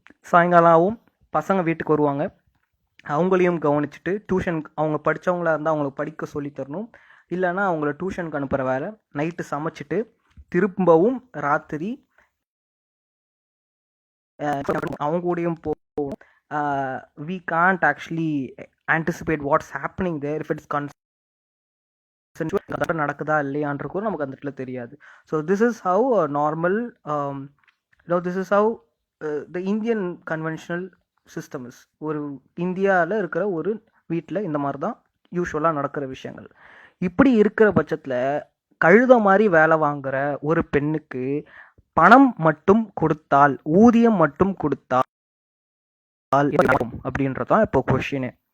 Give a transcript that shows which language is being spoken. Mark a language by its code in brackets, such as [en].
[ta] சாயங்காலம் பசங்க வீட்டுக்கு வருவாங்க, அவங்களையும் கவனிச்சுட்டு டியூஷன் அவங்க படித்தவங்களா இருந்தால் அவங்களுக்கு படிக்க சொல்லித்தரணும், இல்லைன்னா அவங்கள டியூஷனுக்கு அனுப்புகிற வேலை, நைட்டு சமைச்சிட்டு திரும்பவும் ராத்திரி அவங்க கூடயும் போகும். [en] We can't actually anticipate what's happening there if it's [ta] நடக்குதா இல்லையான்றது நமக்கு அந்த இடத்துல தெரியாது. [en] So this is how normal this is how the Indian conventional system is. [ta] ஒரு இந்தியாவில் இருக்கிற ஒரு வீட்டில் இந்த மாதிரி தான் யூஸ்வலாக நடக்கிற விஷயங்கள். இப்படி இருக்கிற பட்சத்தில் கழுத மாதிரி வேலை வாங்குற ஒரு பெண்ணுக்கு பணம் மட்டும் கொடுத்தால், ஊதியம் மட்டும் கொடுத்தால் அப்படின்றதான் இப்போ கொஸ்டின்.